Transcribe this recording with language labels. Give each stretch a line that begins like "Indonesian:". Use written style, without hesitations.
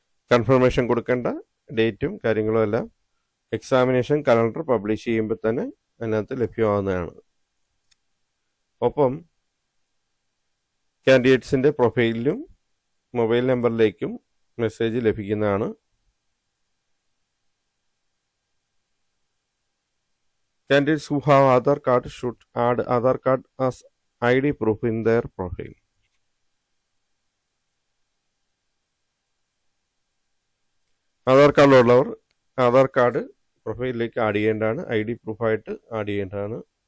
Malayalam: Confirmation കൊടുക്കേണ്ട ഡേറ്റും കാര്യങ്ങളും എല്ലാം എക്സാമിനേഷൻ കലണ്ടർ പബ്ലിഷ് ചെയ്യുമ്പോൾ തന്നെ അതിനകത്ത് ലഭ്യമാകുന്നതാണ്. ഒപ്പം കാൻഡിഡേറ്റ്സിൻ്റെ പ്രൊഫൈലിലും മൊബൈൽ നമ്പറിലേക്കും മെസ്സേജ് ലഭിക്കുന്നതാണ്.
English: Candidates who have Aadhaar card should add Aadhaar card as ID proof in their profile.
Malayalam: Aadhaar കാർഡിലുള്ളവർ Aadhaar card പ്രൊഫൈലിലേക്ക് add ചെയ്യേണ്ടതാണ്, ID പ്രൂഫായിട്ട് ആഡ് ചെയ്യേണ്ടതാണ്.